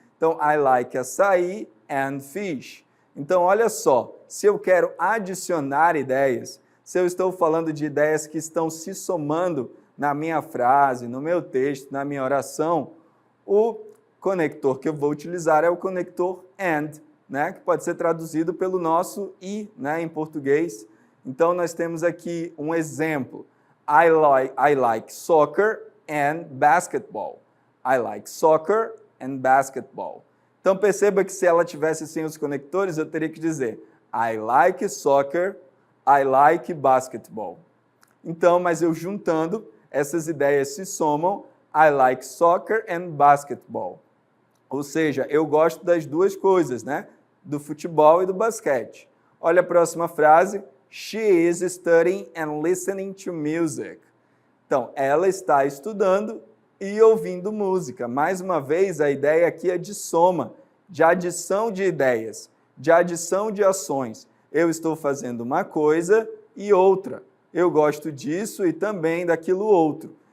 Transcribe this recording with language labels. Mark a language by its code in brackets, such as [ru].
[pt] Então, [en] I like açaí and fish. [pt] Então, olha só, se eu quero adicionar ideias, se eu estou falando de ideias que estão se somando na minha frase, no meu texto, na minha oração, o conector que eu vou utilizar é o conector AND, né? Que pode ser traduzido pelo nosso I, né? Em português. Então, nós temos aqui um exemplo. [en] I like soccer and basketball. I like soccer and basketball. [pt] Então, perceba que se ela tivesse sem os conectores, eu teria que dizer [en] I like soccer, I like basketball. [pt] Então, mas eu juntando, essas ideias se somam, [en] I like soccer and basketball. [pt] Ou seja, eu gosto das duas coisas, né? Do futebol e do basquete. Olha a próxima frase. [en] She is studying and listening to music. [pt] Então, ela está estudando e ouvindo música. Mais uma vez, a ideia aqui é de soma, de adição de ideias, de adição de ações. Eu estou fazendo uma coisa e outra. Eu gosto disso e também daquilo outro.